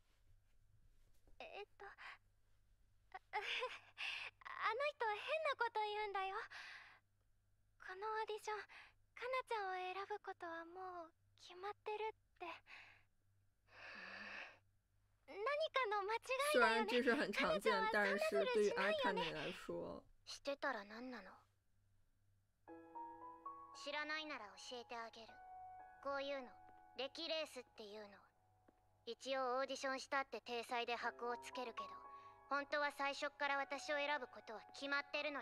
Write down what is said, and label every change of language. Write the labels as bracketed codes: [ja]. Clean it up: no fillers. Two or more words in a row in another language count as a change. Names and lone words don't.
[ja] あの人変なこと言うんだよ。このオーディション、かなちゃんを選ぶことはもう決まってるって。何かの間違い [zh] 虽 [ja] だよね。 [zh] 然这是很常见，但是对于阿卡内来说， [ja] してたら何なの？知らないなら教えてあげる。こういうの歴レースっていうの。一応オーディションしたって体裁で箔をつけるけど、本当は最初っから私を選ぶことは決まってるのよ。